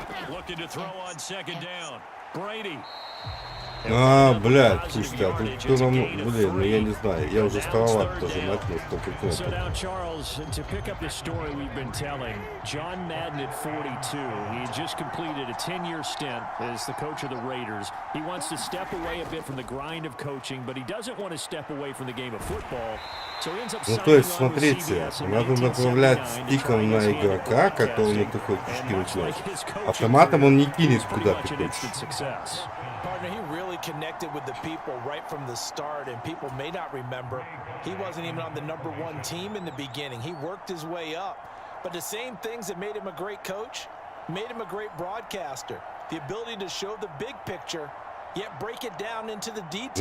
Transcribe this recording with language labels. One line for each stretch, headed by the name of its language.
English: Looking to throw on second down. Brady.
Russian: Блядь, слушайте, а тут кто нам... Блин, ну я не знаю, я уже староват тоже нажимать столько кнопок.
English: So now, Charles, to pick up the story we've been telling, John Madden at 42, he had just completed a 10-year stint as the coach of the Raiders. He wants to step away a bit from the grind of coaching, but he doesn't want to step away from the game of football. So he ends up
Russian: Ну то есть, смотрите, надо направлять стиком на игрока, которому ты хочешь кинуть мяч. Автоматом он не кинет куда ты хочешь.
English: Partner, he really connected with the people right from the start, and people may not remember, he wasn't even on the #1 team in the beginning. He worked his way up. But the same things that made him a great coach made him a great broadcaster. The ability to show the big picture, yet break it down into the details.